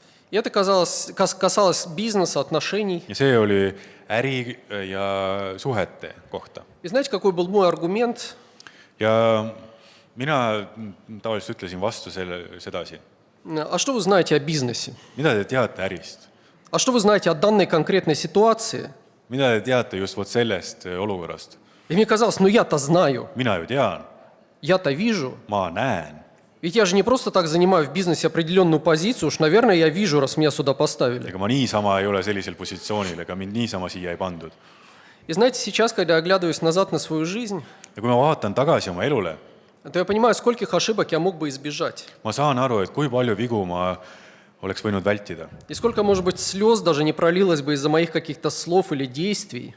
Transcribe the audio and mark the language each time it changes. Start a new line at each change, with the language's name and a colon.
Russian: И это касалось бизнеса, отношений.
Estonian: Ja see oli äri ja suhete kohta.
Russian: И знаете, какой был мой аргумент?
Estonian: Ja mina tavaliselt ütlesin vastu sedasi.
Russian: А что вы знаете о бизнесе?
Estonian: Mida te teate ärist?
Russian: А что вы знаете о данной конкретной ситуации?
Estonian: Mida te teate just vot sellest olukorrast?
Russian: И мне казалось, ну я-то знаю,
Estonian: Mina ju tean,
Russian: я-то вижу.
Estonian: ma näen.
Russian: Ведь я же не просто так занимаю в бизнесе определенную позицию, уж, наверное, я вижу, раз меня сюда поставили.
Estonian: Ega ma niisama ei ole sellisel positsioonil, ega mind niisama siia ei pandud.
Russian: И знаете, сейчас, когда я оглядываюсь назад на свою жизнь,
Estonian: Ja kui ma vaatan tagasi oma elule,
Russian: то я понимаю, скольких ошибок я мог бы избежать.
Estonian: ma saan aru, et kui palju vigu ma oleks võinud vältida.
Russian: И сколько, может быть, слез даже не пролилось бы из-за моих каких-то слов или действий.